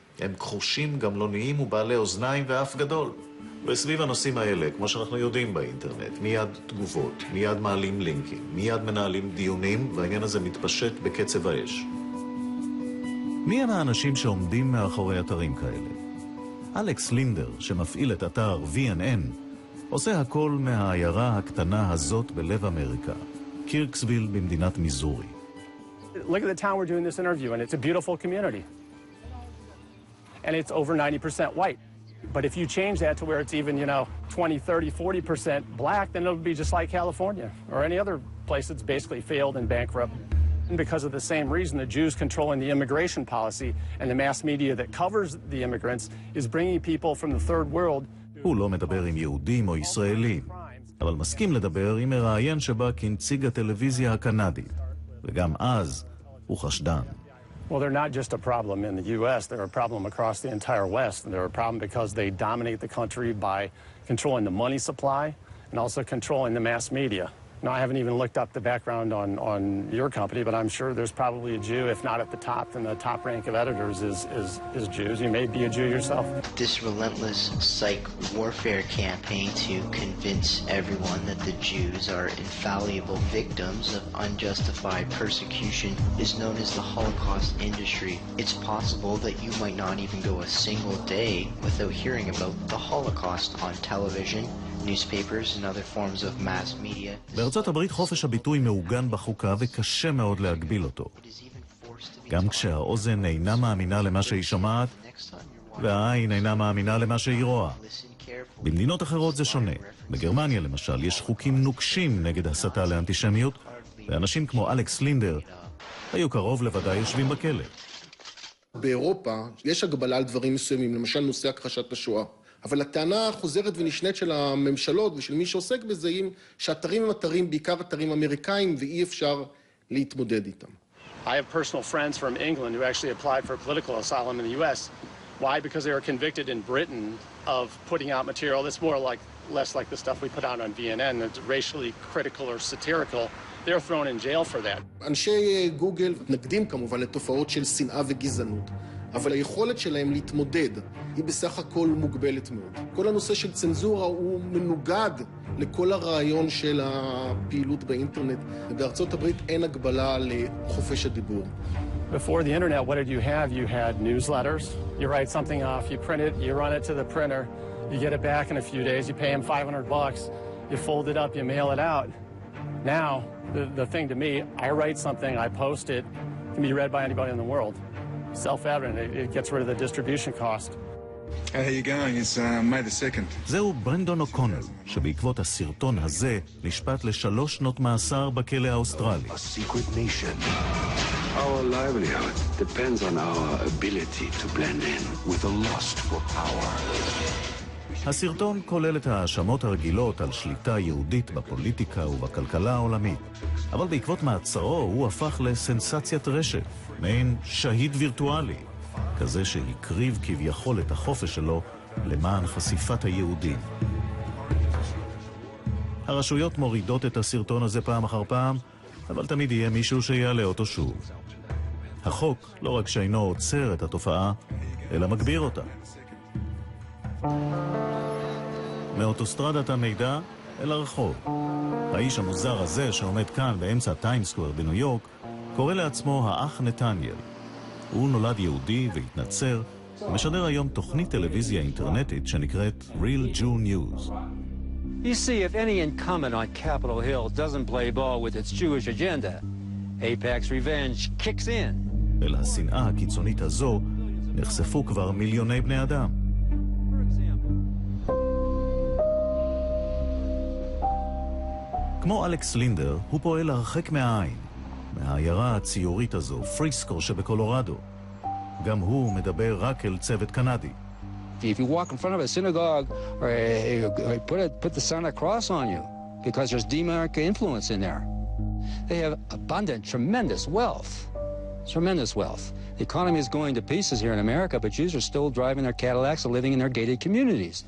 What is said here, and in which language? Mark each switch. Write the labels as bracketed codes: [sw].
[he] הם כחושים, גמלוניים ובעלי אוזניים ואף גדול. וסביב הנושאים האלה, כמו שאנחנו יודעים באינטרנט, מיד תגובות, מיד מעלים לינקים, מיד מנהלים דיונים, והעניין הזה מתפשט בקצב האש. מי הם האנשים שעומדים מאחורי אתרים כאלה? אלכס לינדר, שמפעיל את אתר VNN, עושה הכל מהעיירה הקטנה הזאת בלב אמריקה, קירקסוויל במדינת מיזורי. [en] Look at the town we're doing this interview in. It's a beautiful community. And it's over 90% white. But if you change that to where it's even, 20, 30, 40% black, then it'll be just like California or any other place that's basically failed and bankrupt. And because of the same reason, the Jews controlling the immigration policy and the mass media that covers the immigrants is bringing people from the third world. [he] הוא לא מדבר עם יהודים או ישראלים, אבל מסכים לדבר עם מראיין שבא כנציג הטלוויזיה הקנדית. וגם אז הוא חשדן. [en] Well, they're not just a problem in the U.S. They're a problem across the entire West. And they're a problem because they dominate the country by controlling the money supply and also controlling the mass media. Now, I haven't even looked up the background on your company, but I'm sure there's probably a Jew, if not at the top, then the top rank of editors is Jews. You may be a Jew yourself. This relentless psych warfare campaign to convince everyone that the Jews are infallible victims of unjustified persecution is known as the Holocaust industry. It's possible that you might not even go a single day without hearing about the Holocaust on television, newspapers and other forms of mass media. [he] בארצות הברית חופש הביטוי מעוגן בחוקה וקשה מאוד להגביל אותו. גם כשהאוזן אינה מאמינה למה שהיא שומעת, והעין אינה מאמינה למה שהיא רואה. במדינות אחרות זה שונה. בגרמניה למשל יש חוקים נוקשים נגד הסתה לאנטישמיות, ואנשים כמו אלכס לינדר היו קרוב לוודאי יושבים בכלא. באירופה יש הגבלה על דברים מסוימים, למשל נושא הכחשת השואה. אבל הטענה החוזרת ונשנית של הממשלות ושל מי שעוסק בזה היא שהאתרים הם אתרים, בעיקר אתרים אמריקאים, ואי אפשר להתמודד איתם. [en] I have personal friends from England who actually applied for political asylum in the U.S. Why? Because they were convicted in Britain of putting out material that's less like the stuff we put out on VNN, that's racially critical or satirical. They're thrown in jail for that. [he] אנשי גוגל מתנגדים כמובן לתופעות של שנאה וגזענות, אבל היכולת שלהם להתמודד היא בסך הכל מוגבלת מאוד. כל הנושא של צנזורה הוא מנוגד לכל הרעיון של הפעילות באינטרנט, ובארצות הברית אין הגבלה לחופש הדיבור. [en] Before the internet, what did you have? You had newsletters. You write something off, you print it, you run it to the printer, you get it back in a few days, you pay them $500, you fold it up, you mail it out. Now, the thing to me, I write something, I post it, it can be read by anybody in the world. Self-evident, it gets rid of the distribution cost. How are you going? It's May the 2nd. [he] זהו ברנדון אוקונל, שבעקבות הסרטון הזה נשפט ל3 שנות מאסר בכלא האוסטרלי. [en] A secret nation. Our livelihood depends on our ability to blend in with a lust for power. [he] הסרטון כולל את ההאשמות הרגילות על שליטה יהודית בפוליטיקה ובכלכלה העולמית. אבל בעקבות מעצרו הוא הפך לסנסציית רשת, מעין שהיד וירטואלי, כזה שהקריב כביכול את החופש שלו למען חשיפת היהודים. הרשויות מורידות את הסרטון הזה פעם אחר פעם, אבל תמיד יהיה מישהו שיעלה אותו שוב. החוק לא רק שאינו עוצר את התופעה, אלא מגביר אותה. מאוטוסטרדת המידע אל הרחוב. האיש המוזר הזה שעומד כאן באמצע טיימסקוור בניו יורק קורא לעצמו האח נתניאל. הוא נולד יהודי והתנצר ומשדר היום תוכנית טלוויזיה אינטרנטית שנקראת Real Jew News. [en] You see, if any incumbent on Capitol Hill doesn't play ball with its Jewish agenda, Apex Revenge kicks in. [he] אל השנאה הקיצונית הזו נחשפו כבר מיליוני בני אדם. כמו אלכס לינדר, הוא פועל הרחק מהעין, מהעיירה הציורית הזו, פריסקו שבקולורדו. גם הוא מדבר רק אל צוות קנדי. [en] If you walk in front of a synagogue, or put the sign of cross on you, because there's demonic influence in there. They have abundant, tremendous wealth. Tremendous wealth. The economy is going to pieces here in America, but Jews are still driving their Cadillacs and living in their gated communities.